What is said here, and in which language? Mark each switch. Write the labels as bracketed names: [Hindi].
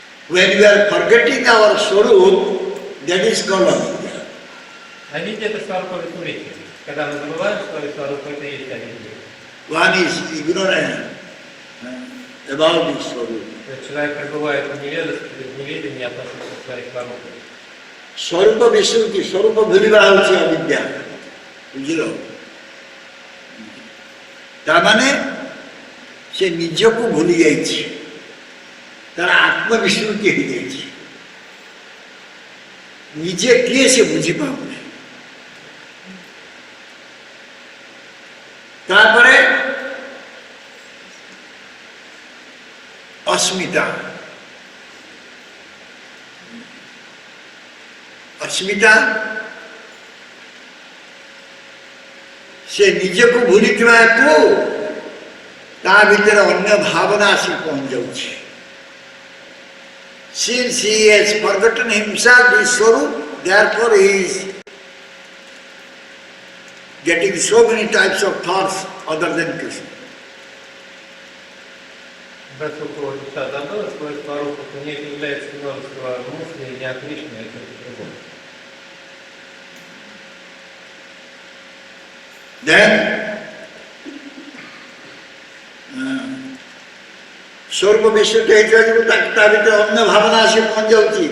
[English] When we are forgetting our swarup, that is called avidya. [Russian] Авидия это сварупа висмрити. Когда мы забываем свою сварупу, это и есть авидия. [English] One is ignorant about this swarup. [Russian] Человек пребывает в неведении относительно своих сварупов. [Odia] ସ୍ୱରୂପ ବିସ୍ମୃତି, ସ୍ୱରୂପ ଭୁଲିବା ହେଉଛି ଅବିଦ୍ୟା। ବୁଝିଲ? ତାମାନେ ସେ ନିଜକୁ ଭୁଲି ଯାଇଛି, ତାର ଆତ୍ମବିସ୍ମୃତି ହେଇଯାଇଛି, ନିଜେ କିଏ ସେ ବୁଝିପାରୁନି। ତାପରେ अस्मिता। अस्मिता से ନିଜକୁ ଭୁଲିଥିବା ହେତୁ ତା ଭିତରେ ଅନ୍ୟ ଭାବନା ଆସି ପହଞ୍ଚି ଯାଉଛି। [English] Since he has forgotten himself, his swarup, therefore he is getting so many types of thoughts other than Krishna. [Russian] Поскольку душа забыла свою сварупу, то у нее появляется множество мыслей не о Кришне, а о чем-то другом. [Odia] Then ସ୍ୱରୂପ ବିସ୍ମୃତି ହେଇଥିବା ଯୋଗୁଁ ତା ଭିତରେ ଅନ୍ୟ ଭାବନା ଆସି ପହଞ୍ଚି ଯାଉଛି।